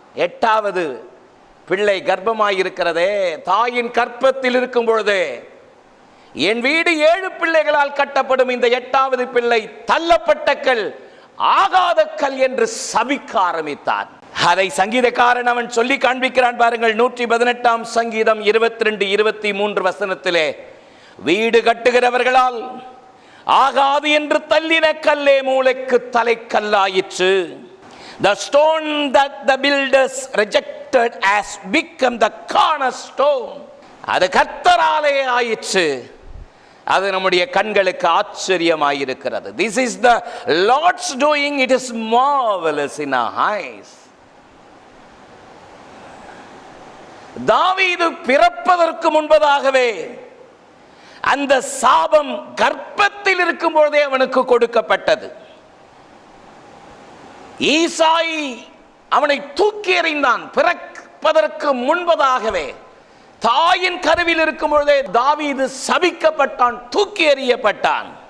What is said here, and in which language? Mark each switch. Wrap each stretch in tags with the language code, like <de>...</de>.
<ta>8வது பிள்ளை கர்ப்பமாயிருக்கிறதே, தாயின் கர்ப்பத்தில் இருக்கும் பொழுது என் வீடு 7 பிள்ளைகளால் கட்டப்படும், இந்த 8வது பிள்ளை தள்ளப்பட்ட கல், ஆகாத கல் என்று சபிக்க ஆரம்பித்தான். அதை சங்கீதக்காரன் அவன் சொல்லி காண்பிக்கிறான். பாருங்கள், 118ஆம் சங்கீதம் 22, 23 வசனத்திலே, வீடு கட்டுகிறவர்களால் ஆகாது என்று தள்ளின கல்லே மூளைக்கு தலைக்கல்லாயிற்று.</ta> <en>The stone that the builders rejected has become the cornerstone.</en> <ta>அது கர்த்தராலே ஆயிற்று. அது நம்முடைய கண்களுக்கு ஆச்சரியமாயிருக்கிறது.</ta> <en>This is the Lord's doing, it is marvelous in our eyes.</en> <ta>தாவீது பிறப்பதற்கு முன்பதாகவே அந்த சாபம் கர்ப்பத்தில் இருக்கும் பொழுதே அவனுக்கு கொடுக்கப்பட்டது. ஈசாய் அவனை தூக்கி எறிந்தான். பிறப்பதற்கு முன்பதாகவே தாயின் கருவில் இருக்கும் பொழுதே தாவீது சபிக்கப்பட்டான், தூக்கி எறியப்பட்டான்.</ta>